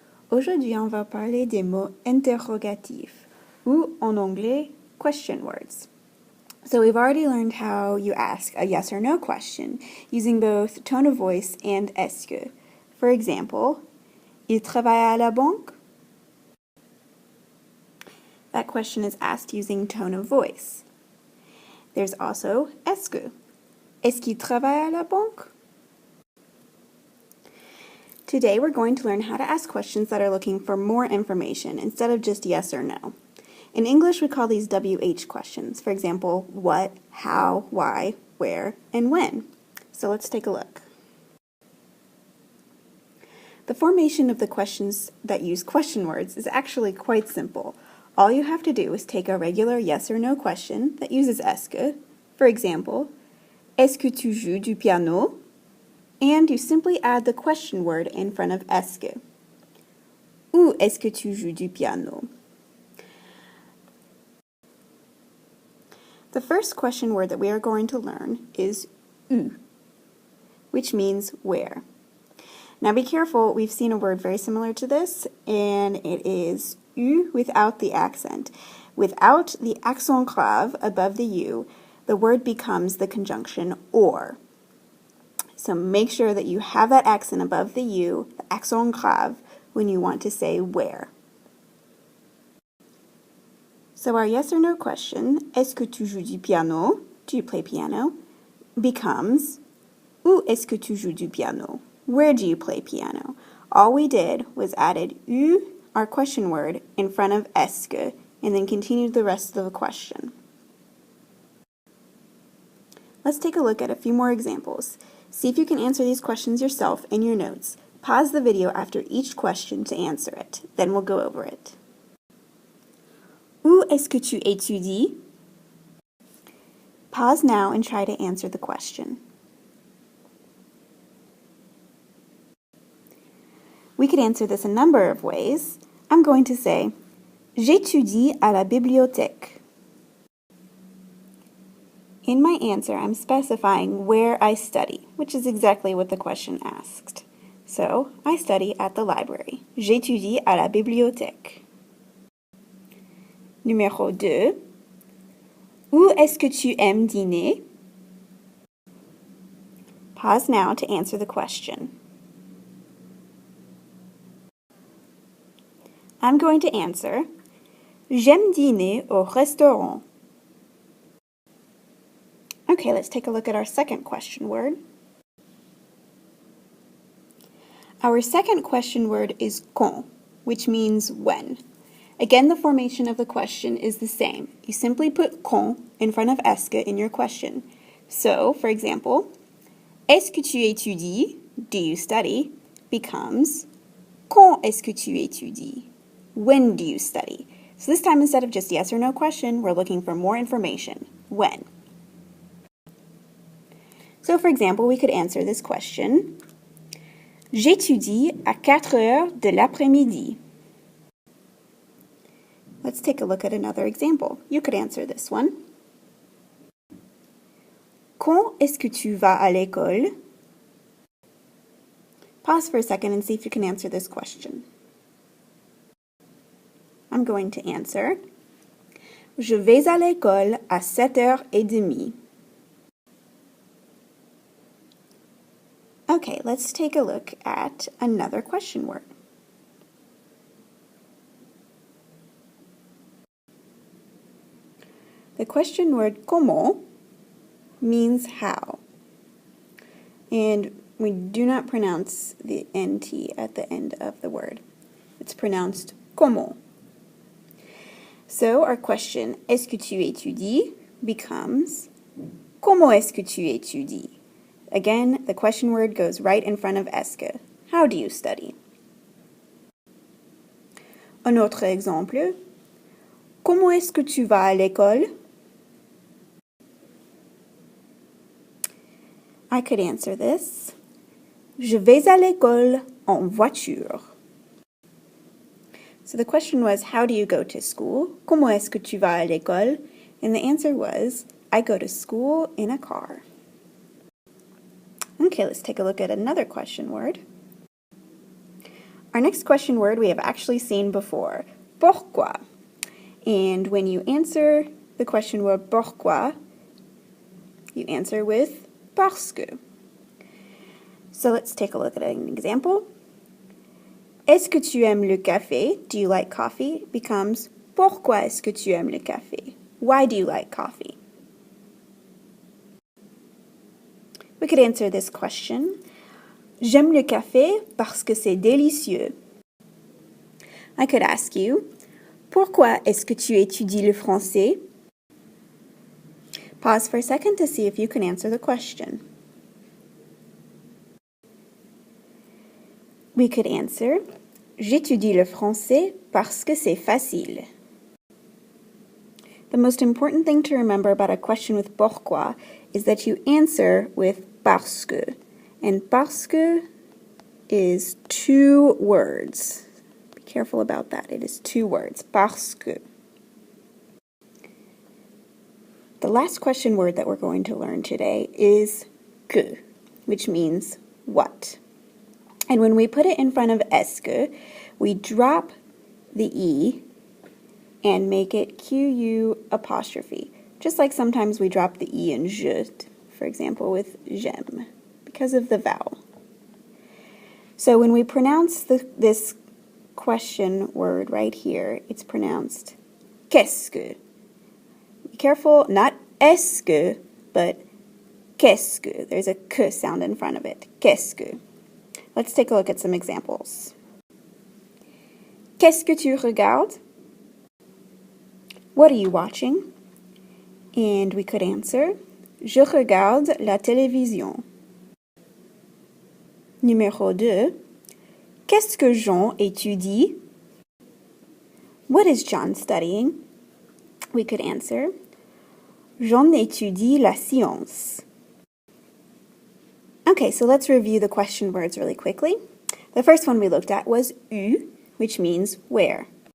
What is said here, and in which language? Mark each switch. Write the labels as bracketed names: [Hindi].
[French] Aujourd'hui, on va parler des mots interrogatifs, ou en anglais, [English] question words. So we've already learned how you ask a yes or no question using both tone of voice and [French] est-ce que. [English] For example, [French] il travaille à la banque? [English] That question is asked using tone of voice. There's also [French] est-ce que. Est-ce qu'il travaille à la banque? [English] Today we're going to learn how to ask questions that are looking for more information instead of just yes or no. In English, we call these WH questions. For example, what, how, why, where, and when. So let's take a look. The formation of the questions that use question words is actually quite simple. All you have to do is take a regular yes or no question that uses [French] est que. [English] For example, [French] est-ce que tu joues du piano? [English] And you simply add the question word in front of [French] est que. Où est-ce que tu joues du piano? [English] The first question word that we are going to learn is où, which means where. Now be careful, we've seen a word very similar to this, and it is où without the accent. Without the accent grave above the U, the word becomes the conjunction or. So make sure that you have that accent above the U, the accent grave, when you want to say where. So our yes or no question, [French] est-ce que tu joues du piano? [English] Do you play piano? [French] Becomes, où est-ce que tu joues du piano? [English] Where do you play piano? All we did was added où, our question word, in front of [French] est que, [English] and then continued the rest of the question. Let's take a look at a few more examples. See if you can answer these questions yourself in your notes. Pause the video after each question to answer it. Then we'll go over it. [French] Où est-ce que tu étudies? [English] Pause now and try to answer the question. We could answer this a number of ways. I'm going to say, [French] j'étudie à la bibliothèque. [English] In my answer, I'm specifying where I study, which is exactly what the question asked. So, I study at the library. [French] J'étudie à la bibliothèque. Numéro 2. Où est-ce que tu aimes dîner? [English] Pause now to answer the question. I'm going to answer, [French] j'aime dîner au restaurant. [English] Okay, let's take a look at our second question word. Our second question word is quand, which means when. Again, the formation of the question is the same. You simply put quand in front of [French] est que [English] in your question. So, for example, [French] est-ce que tu étudies? [English] Do you study? [French] Becomes quand est-ce que tu étudies? [English] When do you study? So this time, instead of just yes or no question, we're looking for more information. When? So, for example, we could answer this question. [French] J'étudie à 4 heures de l'après-midi. [English] Let's take a look at another example. You could answer this one. [French] Quand est-ce que tu vas à l'école? [English] Pause for a second and see if you can answer this question. I'm going to answer, [French] je vais à l'école à 7h30. [English] Okay, let's take a look at another question word. The question word comment means how. And we do not pronounce the NT at the end of the word. It's pronounced comment. So our question, [French] est-ce que tu étudies? [English] Becomes, [French] comment est-ce que tu étudies? [English] Again, the question word goes right in front of [French] est que. [English] How do you study? [French] Un autre exemple, comment est-ce que tu vas à l'école? [English] I could answer this. [French] Je vais à l'école en voiture. [English] So the question was, how do you go to school? [French] Comment est-ce que tu vas à l'école? [English] And the answer was, I go to school in a car. Okay, let's take a look at another question word. Our next question word we have actually seen before, pourquoi. And when you answer the question word pourquoi, you answer with parce que. So let's take a look at an example. [French] Est-ce que tu aimes le café? [English] Do you like coffee? Becomes [French] pourquoi est-ce que tu aimes le café? [English] Why do you like coffee? We could answer this question. [French] J'aime le café parce que c'est délicieux. [English] I could ask you, [French] pourquoi est-ce que tu étudies le français? [English] Pause for a second to see if you can answer the question. We could answer, [French] j'étudie le français parce que c'est facile. [English] The most important thing to remember about a question with pourquoi is that you answer with parce que. And parce que is 2 words. Be careful about that. It is 2 words. Parce que. The last question word that we're going to learn today is que, which means what. And when we put it in front of est-ce que, we drop the E and make it Q-U apostrophe. Just like sometimes we drop the E in je, for example, with j'aime, because of the vowel. So when we pronounce this question word right here, it's pronounced qu'est-ce que. Be careful, not est-ce que, but qu'est-ce que. There's a que sound in front of it. Qu'est-ce que. Let's take a look at some examples. [French] Qu'est-ce que tu regardes? [English] What are you watching? And we could answer, [French] je regarde la télévision. Numéro 2. Qu'est-ce que Jean étudie? [English] What is John studying? We could answer, [French] Jean étudie la science. [English] Okay, so let's review the question words really quickly. The first one we looked at was où, which means where.